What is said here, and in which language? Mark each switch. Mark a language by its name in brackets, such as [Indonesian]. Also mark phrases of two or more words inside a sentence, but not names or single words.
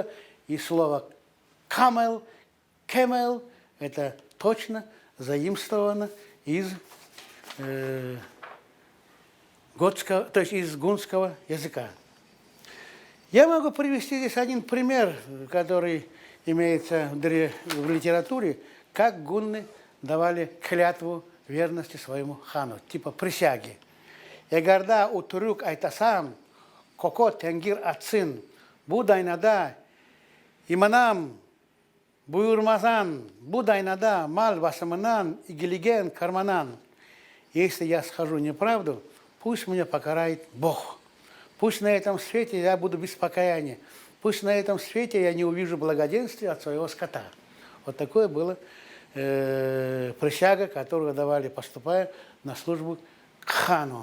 [Russian] И слово «камел», «кемел» – это точно заимствовано из готского, то есть из гунского языка. Я могу привести здесь один пример, который имеется в литературе, как гунны давали клятву верности своему хану, типа присяги. Эгерда утурюк айтасам, коко тенгир ацин, будайнада, иманам Буйурмазан, будайнада, мал басаманан, игелиген, карманан. Если я скажу неправду, пусть меня покарает Бог. Пусть на этом свете я буду без покаяния. Пусть на этом свете я не увижу благоденствия от своего скота. Вот такое было присяга, которую давали, поступая на службу к хану.